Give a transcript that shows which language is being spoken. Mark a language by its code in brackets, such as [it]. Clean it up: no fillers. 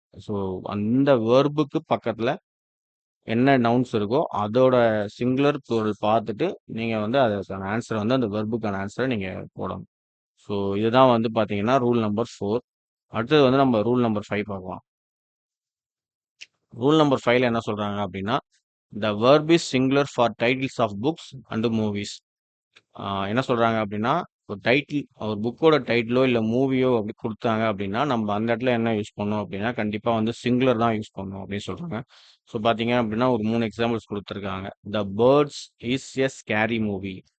[ta] So அந்த வேர்புக்கு பக்கத்தில் என்ன நவுன்ஸ் இருக்கோ அதோட சிங்குலர் ப்ளூரல் பார்த்துட்டு நீங்கள் வந்து அதுக்கான ஆன்சரை வந்து அந்த வெர்புக்கான ஆன்சரை நீங்கள் போடணும். ஸோ இதுதான் வந்து பார்த்தீங்கன்னா ரூல் நம்பர் 4. அடுத்தது வந்து நம்ம ரூல் நம்பர் 5 பார்க்கலாம். ரூல் நம்பர் 5ல என்ன சொல்றாங்க அப்படின்னா [en] The verb is singular for titles of books and movies. [ta] என்ன சொல்றாங்க அப்படின்னா ஒரு டைட்டில், ஒரு புக்கோட டைட்டிலோ இல்லை மூவியோ அப்படி கொடுத்தாங்க அப்படின்னா நம்ம அந்த இடத்துல என்ன யூஸ் பண்ணோம் அப்படின்னா கண்டிப்பா வந்து சிங்குலர் தான் யூஸ் பண்ணணும் அப்படின்னு சொல்றாங்க. ஸோ பார்த்தீங்க அப்படின்னா ஒரு 3 எக்ஸாம்பிள்ஸ் கொடுத்துருக்காங்க. [en] The birds is a scary movie.